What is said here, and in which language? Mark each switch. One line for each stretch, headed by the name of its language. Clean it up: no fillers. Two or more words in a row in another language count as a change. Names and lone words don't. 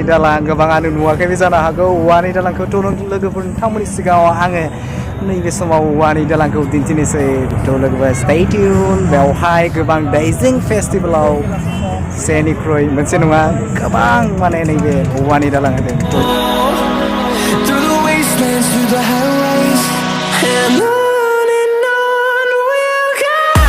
Bodo: दालां गोबाङानो नुवाखैबो जानो हागौ औवानि दालांखौथ' लोगोफोर नोंथांमोननि सिगाङाव आङो नैबे समाव औवानि दालांखौ दिन्थिनोसै थ' लोगोफोर
English: stay tuned
Bodo: बेवहाय गोबां दैजिं फेस्टिभेलाव सेनिख्रुइ मोनसे नङा गोबां माने नैबे औवानि दालां होदों
English: Through the wastelands, through the highways, and on we'll go.